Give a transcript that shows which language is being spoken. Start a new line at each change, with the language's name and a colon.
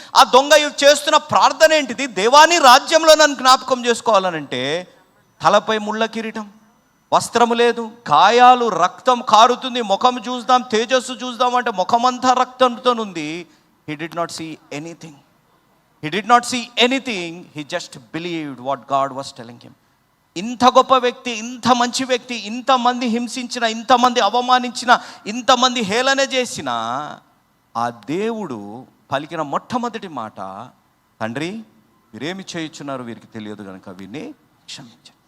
Telugu: ఆ దొంగ చేస్తున్న ప్రార్థన ఏంటిది? దేవాని రాజ్యంలో నన్ను జ్ఞాపకం చేసుకోవాలనంటే తలపై ముళ్ళ కిరీటం, వస్త్రము లేదు, గాయాలు, రక్తం కారుతుంది, ముఖం చూద్దాం, తేజస్సు చూద్దాం అంటే ముఖమంతా రక్తంతో ఉంది.
English: He did not see anything. He did not see anything. He just believed what God was telling him.
Telugu: ఇంత గొప్ప వ్యక్తి, ఇంత మంచి వ్యక్తి, ఇంతమంది హింసించిన, ఇంతమంది అవమానించిన, ఇంతమంది హేళన చేసిన ఆ దేవుడు పలికిన మొట్టమొదటి మాట, తండ్రి వీరేమి చేయుచున్నారు వీరికి తెలియదు కనుక వీరిని క్షమించండి.